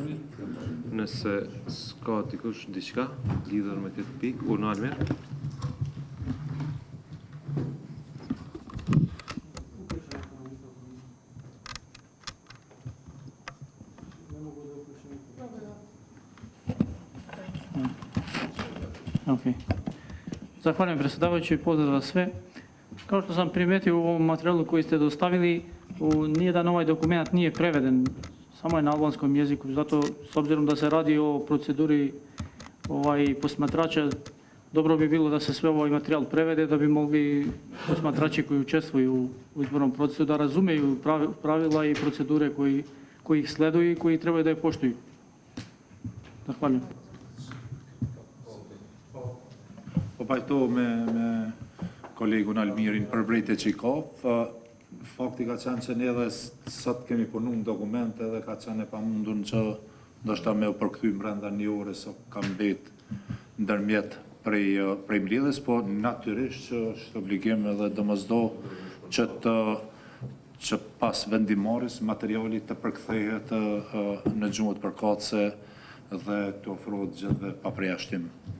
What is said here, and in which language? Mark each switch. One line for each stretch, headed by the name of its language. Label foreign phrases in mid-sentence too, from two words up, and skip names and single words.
Albanian: Nëse s'ka dikush diçka lidhur me këtë pikë, Unë Almer.
Bosnian: Окей. Zahvaljujem predsjedavajući i pozdrav vas sve. Kao što sam primijetio u ovom materijalu koji ste dostavili, nijedan ovaj dokument nije preveden, samo je na albanskom jeziku. Zato, s obzirom da se radi o proceduri posmatrača, dobro bi bilo da se sve ovaj materijal prevede, da bi mogli posmatrači koji učestvuju u izbornom procesu da razumeju pravila i procedure koji ih sleduju i koji trebaju da je poštuju. Zahvaljujem.
Albanian: Po pajto me kolegun Almirin për brejtë që i ka, fakti ka qenë që ne edhe sot kemi punu në dokumente dhe ka qenë e pa mundun që ndoshta me u përkthy brenda një ore so ka mbet ndërmjet prej mbledhjes, po natyrisht që është obligim edhe domosdo që pas vendimarrjes materiali të përkthehet në gjuhët përkatëse dhe të ofrohet gjithve pa përjashtim.